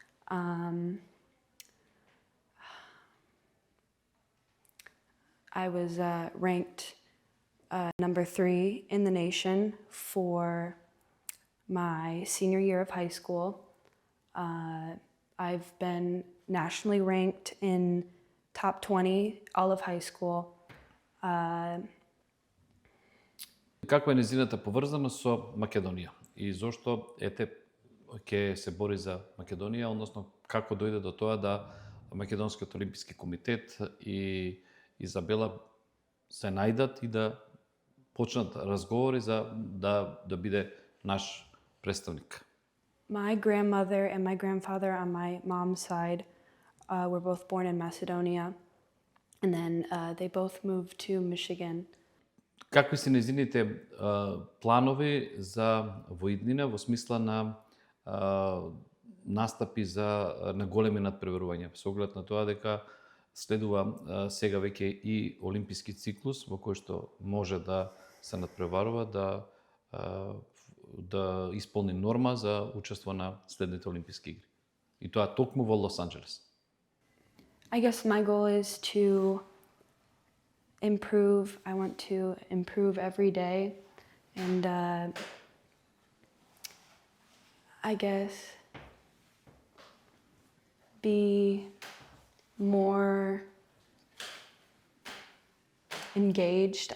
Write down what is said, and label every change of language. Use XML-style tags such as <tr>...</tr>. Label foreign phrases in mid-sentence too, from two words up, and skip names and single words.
<en>I was ranked number 3 in the nation for my senior year of high school. I've been nationally ranked in top 20 all of high school.</en> <mk>Каква е незината поврзаност со Македонија и зошто ќе се бори за Македонија, односно како дојде до тоа да Македонскиот олимписки комитет и Изабела се најдат и да почнат разговори за да биде наш представник?</mk> <en>My grandmother and my grandfather on my mom's side were both born in Macedonia, and then they both moved to Michigan.</en> <mk>Какви се незините планови за воиднина во смисла на настапи на големи надпреварувања, со оглед на тоа дека следува сега веќе и олимписки циклус во кој што може да се надпреварува, да исполни норма за учество на следните олимписки игри. И тоа токму во Лос Анџелес.</mk> <en>I guess my goal is to improve. I want to improve every day, and I guess be more engaged.</en>